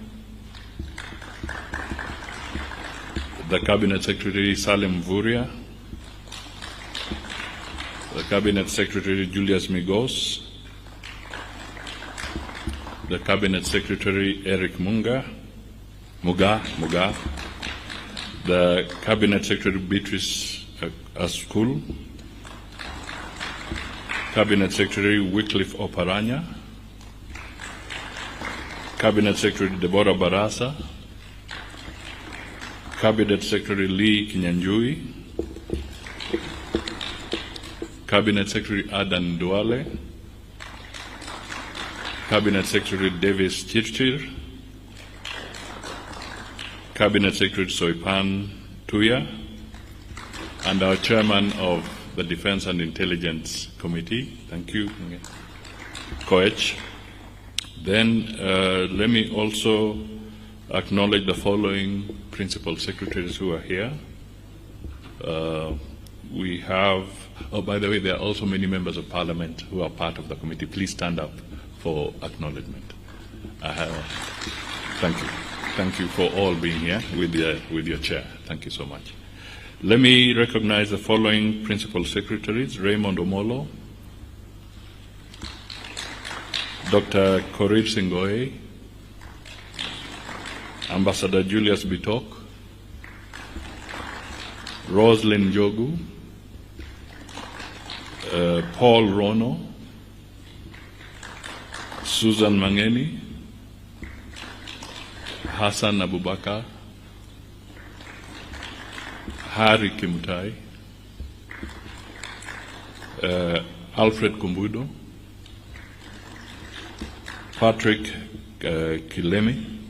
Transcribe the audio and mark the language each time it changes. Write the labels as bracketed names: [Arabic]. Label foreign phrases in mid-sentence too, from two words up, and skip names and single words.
[English] the Cabinet Secretary Salem Vuria, the Cabinet Secretary Julius Migos, the Cabinet Secretary Eric Muga, the Cabinet Secretary Beatrice Askul, Cabinet Secretary Wycliffe Oparanya, Cabinet Secretary Deborah Barasa, Cabinet Secretary Lee Kinyanjui, Cabinet Secretary Adan Duale, Cabinet Secretary Davis Chirchir, Cabinet Secretary Soipan Tuya, and our Chairman of the Defense and Intelligence Committee. Thank you, Koech. Then let me also acknowledge the following principal secretaries who are here. We have, oh, by the way, there are also many members of Parliament who are part of the committee. Please stand up for acknowledgement. Thank you. Thank you for all being here with your chair. Thank you so much. Let me recognize the following principal secretaries: Raymond Omolo, Dr. Korir Singoe, Ambassador Julius Bitok, Roslyn Jogu, Paul Rono, Susan Mangeni, Hassan Abubakar, Harry Kimutai, Alfred Kumbudo, Patrick Kilemi.